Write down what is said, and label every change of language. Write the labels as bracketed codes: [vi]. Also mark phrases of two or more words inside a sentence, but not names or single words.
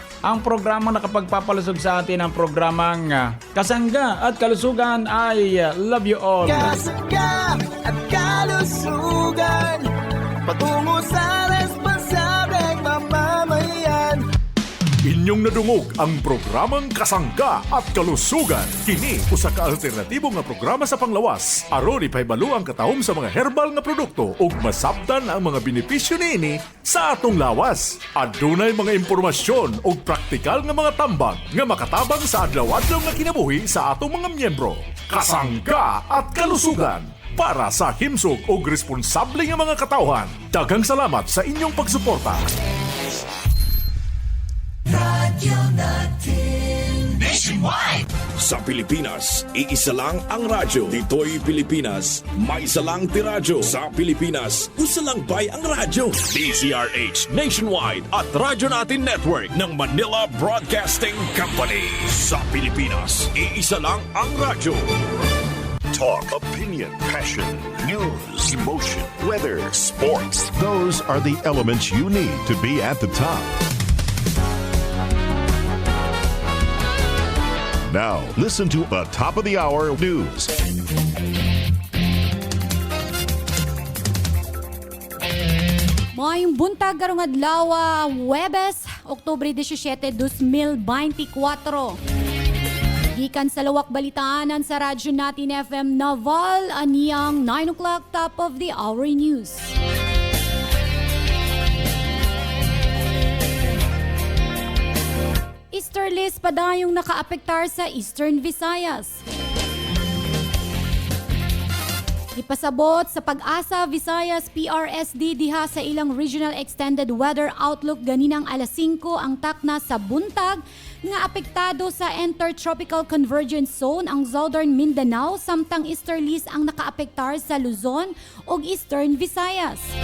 [tl] Ang programang nakapagpapalusog sa atin ang programang Kasangga at Kalusugan ay Love You All. Kasangga at kalusugan, patungo sa responsableng mamamayan. [ceb] Inyong nadungog ang programang Kasangga at Kalusugan. Kini usa ka alternatibo nga programa sa panglawas. Aron ipahibalo ang katahom sa mga herbal nga produkto ug masabtan ang mga benepisyo niini sa atong lawas. Adunay mga impormasyon ug praktikal nga mga tambag nga makatabang sa adlaw-adlaw nga kinabuhi sa atong mga miyembro. Kasangga at Kalusugan para sa himsog ug responsable nga mga katawhan. Daghang salamat sa inyong pagsuporta. [tl] Radyo natin nationwide. Sa Pilipinas, iisa lang ang radyo. Dito'y Pilipinas, may isa lang tiradyo. [ceb] Sa Pilipinas, usa lang bay ang radyo. DZRH Nationwide at Radyo Natin Network ng Manila Broadcasting Company. [tl] Sa Pilipinas, iisa lang ang radyo. [en] Talk, opinion, passion, news, emotion, weather, sports. Those are the elements you need to be at the top. Now, listen to the top of the hour news. [ceb] Maayong buntag karong adlaw, Huwebes, Oktubre 17, 2024. Gikan sa lawak balitaanan sa Radyo Natin FM Naval, aniyang 9 [en] o'clock top of the hour news. [ceb] Easterlies padayong nakaapektar sa Eastern Visayas. Ipasabot sa Pag-asa Visayas PRSD diha sa ilang Regional Extended Weather Outlook ganinang alas 5 ang takna sa buntag nga apektado sa Intertropical Convergence Zone ang Southern Mindanao samtang Easterlies ang nakaapektar sa Luzon ug Eastern Visayas.